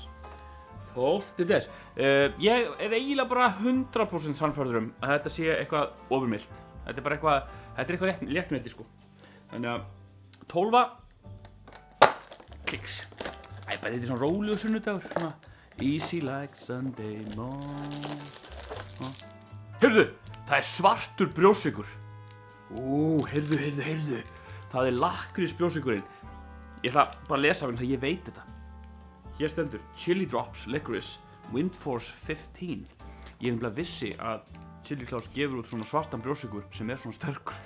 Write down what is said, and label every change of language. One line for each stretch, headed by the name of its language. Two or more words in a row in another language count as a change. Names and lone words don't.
Icelandic: 12. des. Ég er eiginlega bara 100% sannfærður að þetta sé eitthvað ofurmylt. Þetta er bara eitthvað léttmeti sko. Þannig að 12. Kliks. Bara þetta er svona rólegur sunnudagur, svona
English: easy like Sunday morning.
Icelandic: Heyrðu, það er svartur brjóstsykur. Heyrðu. Það er lakrís brjóstsykurinn. Ég ætla bara að lesa af henni þegar ég veit þetta. Hér stendur Chili Drops Licorice Windforce 15. Ég nefnilega vissi að Chili Claus gefur út svona svartan brjóstsykur sem er svona sterkur.